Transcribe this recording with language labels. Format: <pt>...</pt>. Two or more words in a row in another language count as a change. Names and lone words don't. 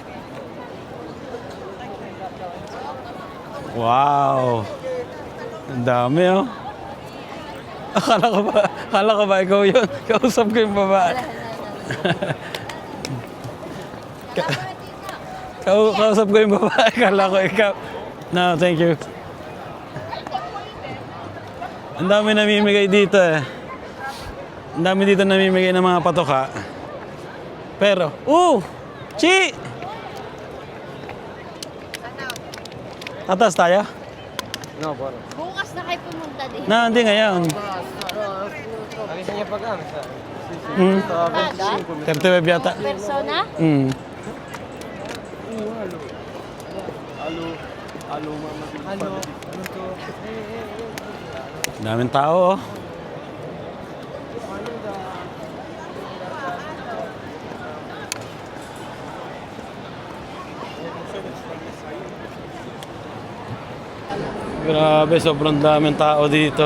<en>Wow.</en> <tl>Ang dami oh. Akala ko ba ikaw yun? Kausap ko yung babae. Kausap ko yung babae. Akala ko ikaw.</tl> <en>No, thank you.</en> <tl>Ang dami namimigay dito eh. Ang dami dito namimigay ng mga patoka. Pero, Chi! Tatas tayo?</tl> <it>No, buono.</it> <tl>Bukas na kayo pumunta din. Hindi ngayon.</tl> <it>Anche se ne pagano,</it> <tl>sa. Kada? 35 yata. Persona? Daming tao oh. Grabe, sobrang daming tao dito.</tl>